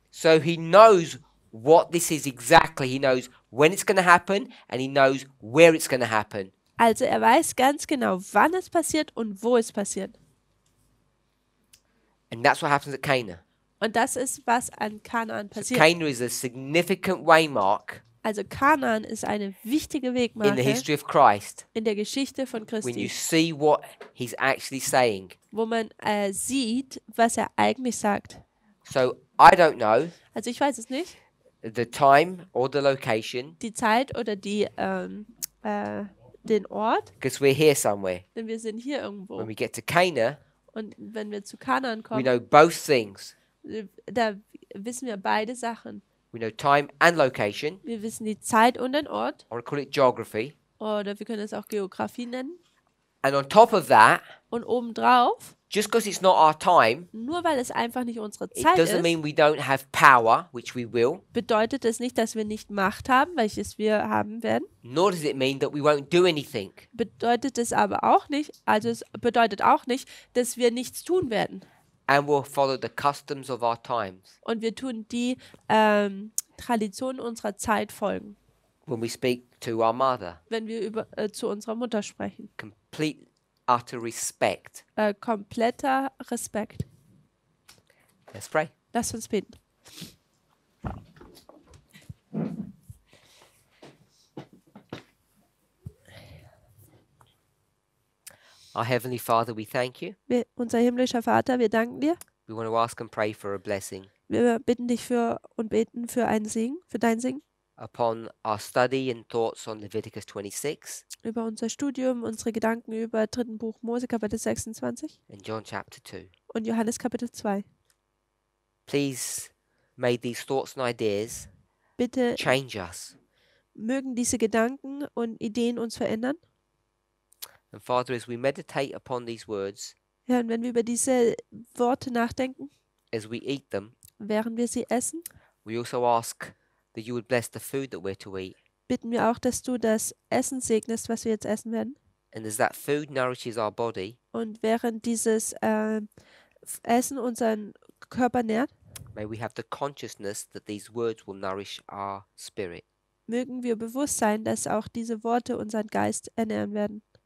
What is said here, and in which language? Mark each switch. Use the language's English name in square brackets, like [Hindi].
[English] So he knows what this is exactly. He knows when it's going to happen and he knows where it's going to happen. [German] Also er weiß ganz genau, wann es passiert und wo es passiert. [English] And that's what happens at Cana. [German] Und das ist, was an Kanaan [English] So [German] passiert. [English] Cana is a significant waymark [German] Also Kanaan ist eine wichtige [English] in the [German] Wegmarke [English] history of Christ [German] in der Geschichte von [English] when you [German] Christi, [English] see what he's actually saying. [German] wo man sieht, was er eigentlich sagt. [English] So I don't know [German] Also ich weiß es nicht, [English] the time or the location [German] die Zeit oder den Ort, [English] because we're here somewhere. [German] denn wir sind hier [English] When [German] irgendwo. [English] we get to Cana, [German] Und wenn wir zu Kanaan [English] we [German] kommen, [English] know both things. [German] da wissen wir beide Sachen. [English] We know time and location, [German] Wir wissen die Zeit und den Ort, [English] or I call it geography. [German] oder wir können es auch Geografie nennen. [English] And on top of that, [German] Und obendrauf, [English] just because it's not our time, [German] nur weil es einfach nicht unsere [English] it [German] Zeit [English] doesn't [German] ist, [English] mean we don't have power, which we will, [German] bedeutet es nicht, dass wir nicht Macht haben, welches wir haben werden. [English] nor does it mean that we won't do anything. [German] Bedeutet es aber auch nicht, also es bedeutet auch nicht, dass wir nichts tun werden. [English] And we'll follow the customs of our times. [German] Und wir tun die Traditionen unserer Zeit folgen, [English] When we speak to our mother, [German] wenn wir zu unserer Mutter sprechen. [English] complete, utter respect. [German] Kompletter Respekt. [English] Let's pray. [German] Lass uns beten. [English] Our Heavenly Father, we thank you. [German] Unser himmlischer Vater, wir danken dir. [English] We want to ask and pray for a blessing [German] Wir bitten dich für und beten für einen Segen, für dein Segen, [English] upon our study and thoughts on Leviticus 26 [German] über unser Studium, unsere Gedanken über 3. Buch Mose, Kapitel 26 [English] and John chapter 2. [German] und Johannes Kapitel 2. [English] Please may these thoughts and ideas [German] Bitte [English] change us. [German] mögen diese Gedanken und Ideen uns verändern. [English] And Father, as we meditate upon these words, [German] Ja, und wenn wir über diese Worte nachdenken, [English] as we eat them, [German] während wir sie essen, [English] we also ask that you would bless the food that we're to eat. [German] bitten wir auch, dass du das Essen segnest, was wir jetzt essen werden. [English] And as that food nourishes our body, [German] Und während dieses Essen unseren Körper nährt, [English] may we have the consciousness that these words will nourish our spirit. [German] mögen wir bewusst sein, dass auch diese Worte unseren Geist ernähren werden.